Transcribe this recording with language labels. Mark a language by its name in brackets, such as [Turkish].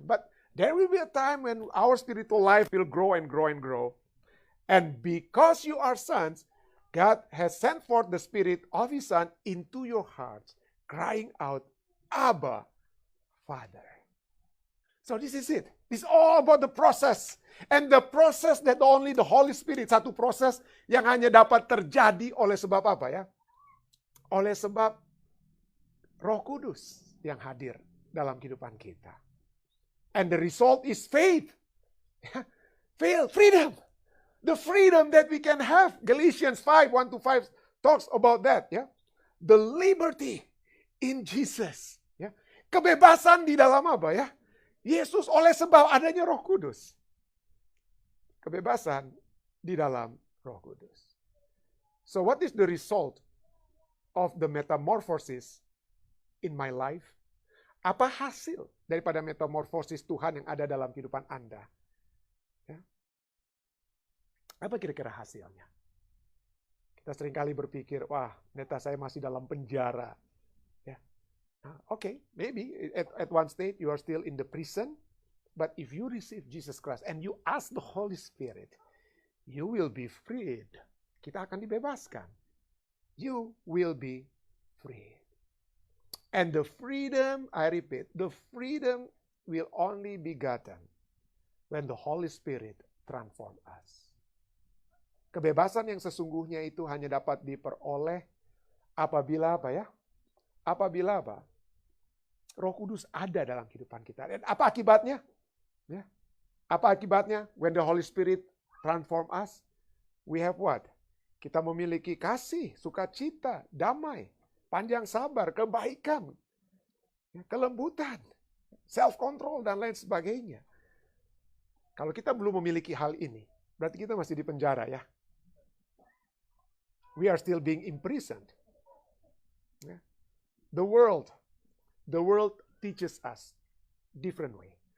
[English] But there will be a time when our spiritual life will grow and grow and grow. And because you are sons, God has sent forth the Spirit of His Son into your hearts, crying out, Abba, Father. So this is it. It's all about the process. And the process that only the Holy Spirit, [Indonesian] satu proses yang hanya dapat terjadi oleh sebab apa ya? Oleh sebab Roh Kudus yang hadir dalam kehidupan kita. [English] And the result is faith. Freedom. The freedom that we can have. Galatians 5:1-5 talks about that. Ya. The liberty in Jesus. Ya. [Indonesian] Kebebasan di dalam apa ya? Yesus oleh sebab adanya Roh Kudus. Kebebasan di dalam Roh Kudus. [English] So what is the result of the metamorphosis in my life? [Indonesian] Apa hasil daripada metamorfosis Tuhan yang ada dalam kehidupan Anda? Ya. Apa kira-kira hasilnya? Kita seringkali berpikir, wah, neta saya masih dalam penjara. Ya. [English] Okay, maybe at one state you are still in the prison, but if you receive Jesus Christ and you ask the Holy Spirit, you will be freed. [Indonesian] Kita akan dibebaskan. [English] You will be freed. And the freedom, I repeat, the freedom will only be gotten when the Holy Spirit transform us. [Indonesian] Kebebasan yang sesungguhnya itu hanya dapat diperoleh apabila apa ya? Apabila apa? Roh Kudus ada dalam kehidupan kita. Dan apa akibatnya? Ya. Apa akibatnya? [English] When the Holy Spirit transform us, we have what? [Indonesian] Kita memiliki kasih, sukacita, damai, panjang sabar, kebaikan, kelembutan, self-control, dan lain sebagainya. Kalau kita belum memiliki hal ini, berarti kita masih di penjara ya. [English] We are still being imprisoned. The world teaches us different way.